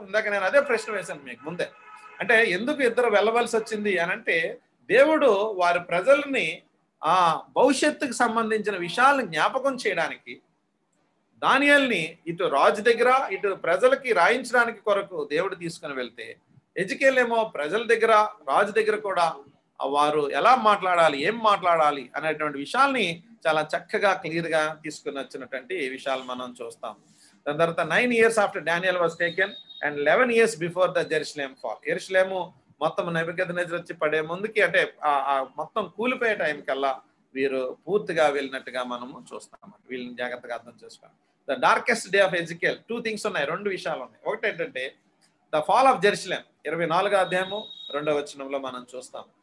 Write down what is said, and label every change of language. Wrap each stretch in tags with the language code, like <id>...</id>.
<te>ఇందాక నేను అదే ప్రశ్న వేశాను మీకు ముందే. అంటే ఎందుకు ఇద్దరు వెళ్ళవలసి వచ్చింది అని అంటే దేవుడు వారి ప్రజల్ని ఆ భవిష్యత్తుకు సంబంధించిన విషయాలను జ్ఞాపకం చేయడానికి దానియేలుని ఇటు రాజు దగ్గర ఇటు ప్రజలకి రాయించడానికి కొరకు దేవుడు తీసుకుని వెళ్తే, ఎజికేల్ ఏమో ప్రజల దగ్గర రాజు దగ్గర కూడా వారు ఎలా మాట్లాడాలి, ఏం మాట్లాడాలి అనేటువంటి విషయాల్ని చాలా చక్కగా క్లియర్ గా తీసుకుని వచ్చినటువంటి విషయాలు మనం చూస్తాం. దాని తర్వాత</te> <en>9 years after Daniel was taken and 11 years before the Jerusalem fall.</en> <te>యెరూషలేము మొత్తం నెబుకద్నెజర్ వచ్చి పడే ముందుకి అంటే మొత్తం కూలిపోయే టైం కల్లా వీరు పూర్తిగా వెళ్ళినట్టుగా మనము చూస్తాం. వీళ్ళని జాగ్రత్తగా అర్థం చేసుకోవాలి.</te> <en>the darkest day of Ezekiel 2 things</en> <te>ఉన్నాయి, 2 విషయాలు ఉన్నాయి. ఒకటి ఏంటంటే</te> <en>the fall of Jerusalem</en> <te>24వ అధ్యాయము 2వ వచనంలో మనం చూస్తాం.</te>